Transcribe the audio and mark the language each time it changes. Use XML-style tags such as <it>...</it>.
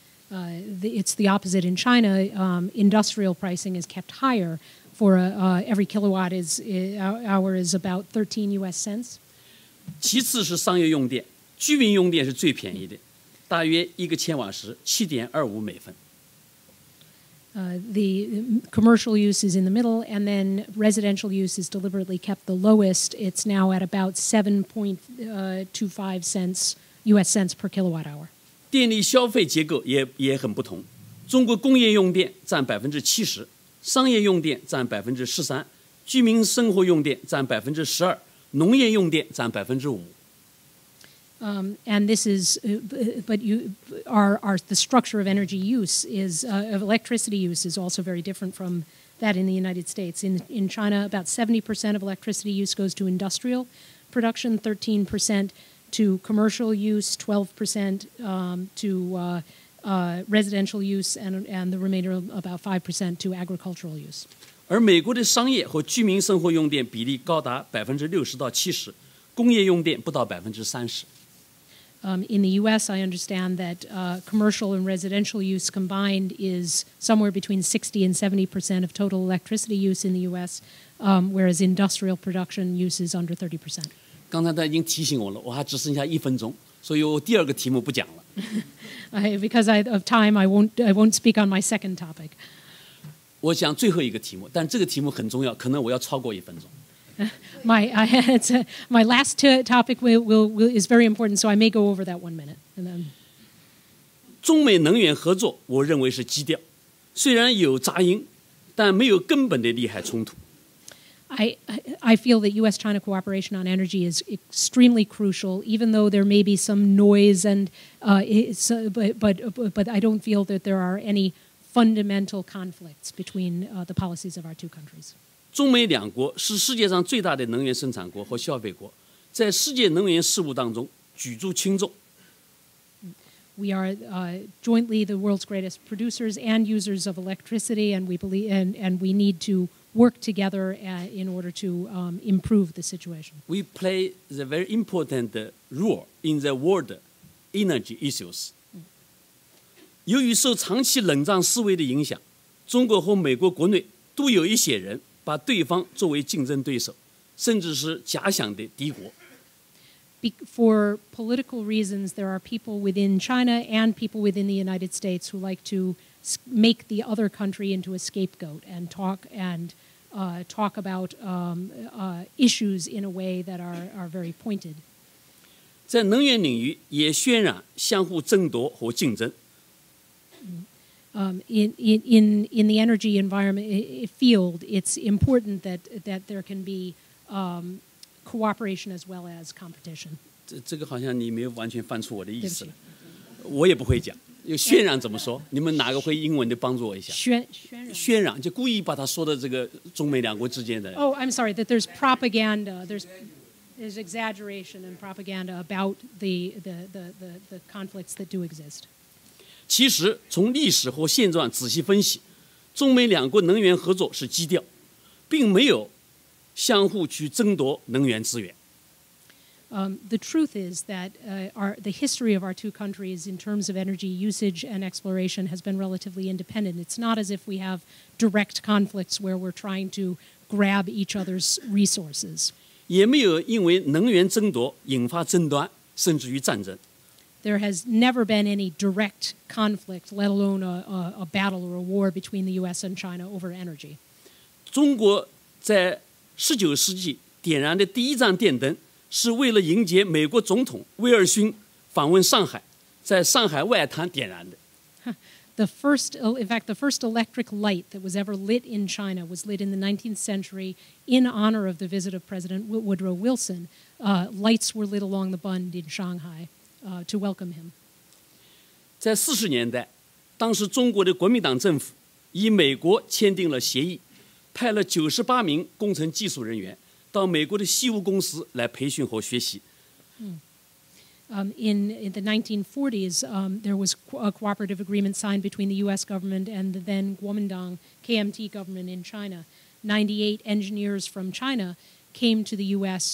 <en>It's the opposite in China. Industrial pricing is kept higher. For every kilowatt hour is about 13 U.S. cents.</en> <zh>其次是商业用电，居民用电是最便宜的，大约1个千瓦时7.25美分。</zh> <en>The commercial use is in the middle, and then residential use is deliberately kept the lowest. It's now at about 7.25 cents U.S. cents per kilowatt hour.</en> <zh>电力消费结构也很不同。中国工业用电占70%，商业用电占13%，居民生活用电占12%，农业用电占5%。</zh> <en>And this is, but the structure of energy use of electricity use is also very different from that in the United States. In China, about 70% of electricity use goes to industrial production, 13% to commercial use, 12% to residential use, and the remainder about 5% to agricultural use.</en> <zh>而美国的商业和居民生活用电比例高达60%到70%，工业用电不到30%。</zh> <en>In the U.S., I understand that commercial and residential use combined is somewhere between 60 and 70% of total electricity use in the U.S., whereas industrial production use is under 30%.</en> <zh>刚才他已经提醒我了，我还只剩下1分钟，所以我第二个题目不讲了。</zh> <en>Because of time, I won't speak on my second topic.</en> <zh>我讲最后一个题目，但这个题目很重要，可能我要超过1分钟。</zh> <en>My last topic is very important, so I may go over that 1 minute. And then,</en> <zh>中美能源合作，我认为是基调，虽然有杂音，但没有根本的利害冲突。</zh> <en>I feel that U.S.-China cooperation on energy is extremely crucial, even though there may be some noise, but I don't feel that there are any fundamental conflicts between the policies of our two countries.</en> <zh>中美两国是世界上最大的能源生产国和消费国，在世界能源事务当中举足轻重。</zh> <en>We are jointly the world's greatest producers and users of electricity, and we believe, and we need to work together in order to improve the situation. We play the very important role in the world energy issues.</en> <zh>由于受长期冷战思维的影响，中国和美国国内都有一些人把对方作为竞争对手，甚至是假想的敌国。</zh> <en>For political reasons, there are people within China and people within the United States who like to make the other country into a scapegoat and talk about issues in a way that are very pointed.</en> <zh>在能源领域也渲染相互争夺和竞争。</zh> <en>In the energy environment field, it's important that there can be cooperation as well as competition.</en> <zh>这个好像你没有完全翻出我的意思了，我也不会讲。渲染怎么说？你们哪个会英文的帮助我一下？渲染就故意把它说的这个中美两国之间的。</zh> <en>Oh, I'm sorry. That there's propaganda. There's exaggeration and propaganda about the conflicts that do exist.</en> <zh>其实从历史和现状仔细分析，中美两国能源合作是基调，并没有相互去争夺能源资源。</zh> <en>The truth is that the history of our two countries in terms of energy usage and exploration has been relatively independent. It's not as if we have direct conflicts where we're trying to grab each other's resources.</en> <zh>也没有因为能源争夺引发争端，甚至于战争。</zh> <en>There has never been any direct conflict, let alone a battle or a war between the U.S. and China over energy.</en> <zh>中国在19世纪点燃的第一盏电灯，是为了迎接美国总统威尔逊访问上海，在上海外滩点燃的。</zh> <en>In fact, the first electric light that was ever lit in China was lit in the 19th century in honor of the visit of President Woodrow Wilson. Lights were lit along the Bund in Shanghai to welcome him.</en> <zh>在40年代，当时中国的国民党政府与美国签订了协议，派了98名工程技术人员到美国的西屋公司来培训和学习。</zh> <en>In the 1940s, there was a cooperative agreement signed between the U.S. government and the then Kuomintang KMT government in China. 98 engineers from China came to the U.S.</en>